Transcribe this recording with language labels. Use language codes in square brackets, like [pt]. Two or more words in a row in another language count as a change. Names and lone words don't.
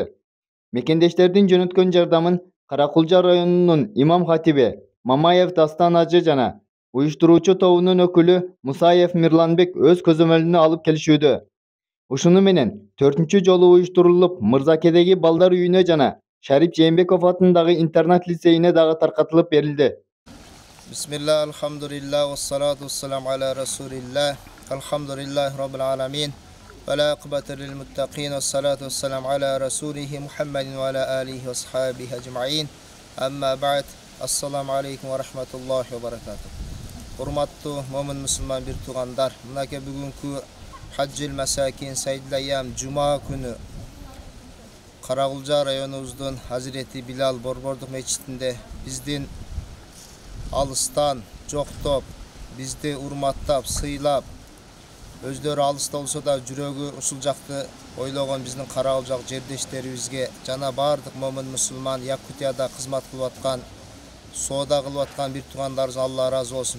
[ky] Мекендештердин жөнөткөн жардамын Каракулжа районунун имам хатиби Мамаев Дастан ажы жана уюштуруучу тобунун өкүлү Мусаев Мирланбек өз көзөмөлүнө алып келишүүдө. Ушуну менен 4-чү жолу уюштурулуп Мырзакедеги балдар үйүнө жана Шарип Жээнбеков атындагы интернат лицейине дагы таркатылып берилди. Бисмилlah, [ar] الحمد لله والصلاة والسلام على رسول الله الحمد لله رب العالمين والعاقبة للمتقين والصلاة والسلام على رسوله محمد وعلى آله وصحبه أجمعين. أما بعد السلام عليكم ورحمة الله وبركاته. [ky] Урматтуу момун мусулман бир туугандар, мынакей бүгүнкү [ar] حج المساكين سيد الأيام [ky] Жума күнү Каракулжа районубуздун Азирети Билал Борбордук мечитинде биздин алыстан жоктоп, бизди урматтап, сыйлап, өздөрү алыста болсо да жүрөгү ушул жакты ойлогон биздин Каракулжак жердештерибизге жана бардык момун мусулман Якутияда кызмат кылып аткан, соода кылып аткан бир туугандарыбыз Алла ыраазы болсун.